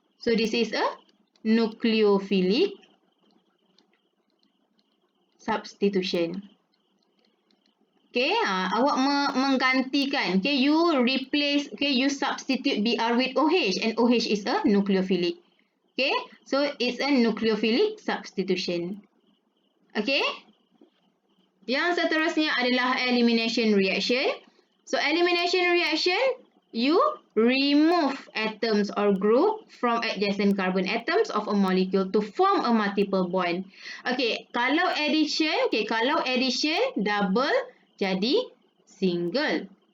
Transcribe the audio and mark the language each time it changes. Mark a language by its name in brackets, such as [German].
[English] So this is a nucleophilic substitution. Okay, [Malay] awak menggantikan. [English] Okay, you replace, okay, you substitute BR with OH and OH is a nucleophilic. Okay, so it's a nucleophilic substitution. [Malay] Okay, yang seterusnya adalah elimination reaction. [English] So, elimination reaction, you remove atoms or group from adjacent carbon atoms of a molecule to form a multiple bond. [Malay] Okay, kalau addition, double jadi single.